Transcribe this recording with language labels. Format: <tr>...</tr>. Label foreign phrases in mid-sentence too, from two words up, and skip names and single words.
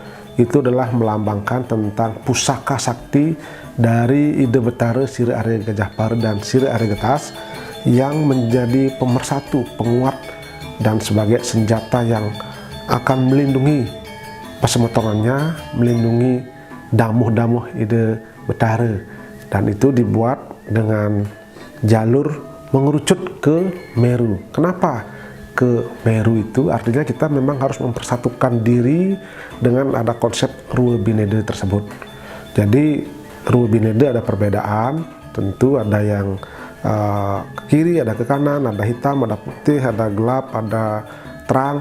<id>Itu adalah melambangkan tentang pusaka sakti dari ide betara Sira Area Gajah Paru dan Sira Area Getas yang menjadi pemersatu, penguat, dan sebagai senjata yang akan melindungi pesemetonannya, melindungi damuh-damuh ide betara. Dan itu dibuat dengan jalur mengerucut ke Meru. Kenapa ke Meru? Itu artinya kita memang harus mempersatukan diri dengan ada konsep Ruwa Binede tersebut. Jadi Ruwa Binede ada perbedaan, tentu ada yang ke kiri, ada ke kanan, ada hitam, ada putih, ada gelap, ada terang.</id>